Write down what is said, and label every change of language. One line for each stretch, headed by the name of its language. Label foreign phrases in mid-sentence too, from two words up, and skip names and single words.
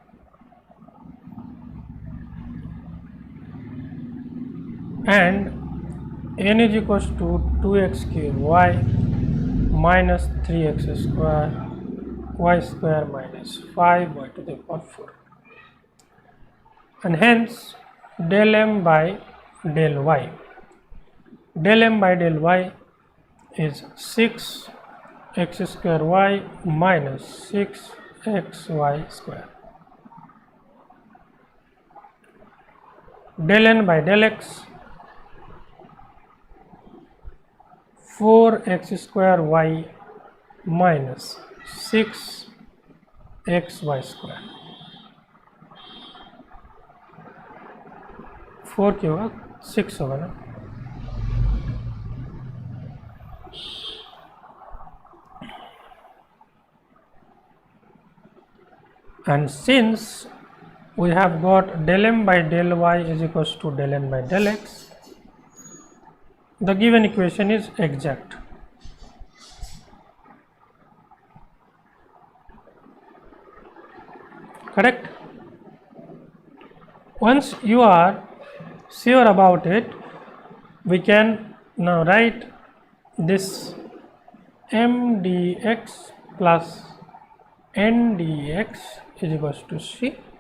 English: And n is equals to 2x cube y minus 3x square y square minus 5y to the power 4. And hence del m by del y. Del m by del y is 6x square y minus 6xy square. Del n by del x, 4x square y minus 6xy square.
Hindi: 4 क्या होगा, 6 होगा ना.
English: And since we have got del m by del y is equals to del n by del x, the given equation is exact. Correct? Once you are sure about it, we can now write this m dx plus n dx is equals to c.